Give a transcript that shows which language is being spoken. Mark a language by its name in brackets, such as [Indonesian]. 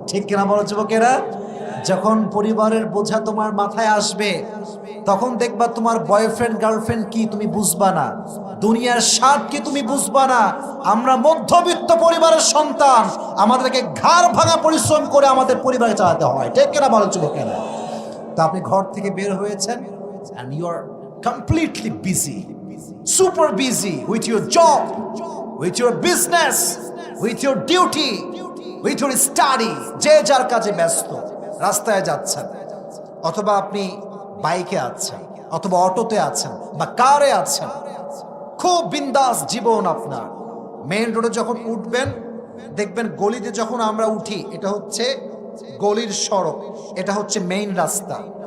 [Bangla] ঠিক কিনা বলো যুবকেরা? যখন পরিবারের বোঝা তোমার মাথায় আসবে, তখন দেখবা তোমার বয়ফ্রেন্ড গার্লফ্রেন্ড কি তুমি বুঝবা না, দুনিয়ার স্বাদ কি তুমি বুঝবা না। আমরা মধ্যবিত্ত পরিবারের সন্তান, আমাদেরকে ঘাড় ভাঙা পরিশ্রম করে আমাদের পরিবার চালাতে হয়। ঠিক কিনা বলো যুবকেরা? তো আপনি ঘর থেকে বের হয়েছেন [English] and you are completely busy, super busy with your job, with your business, with your duty, with your study। [Bangla] যে যার কাজে ব্যস্ত, রাস্তায় যাচ্ছেন, অথবা আপনি বাইকে আছেন, অথবা অটোতে আছেন, বা কারে আছেন, খুব বিন্দাস জীবন আপনার। মেইন রোডে যখন উঠবেন, দেখবেন গলিতে যখন আমরা উঠি, এটা হচ্ছে গলির সড়ক, এটা হচ্ছে মেইন রাস্তা।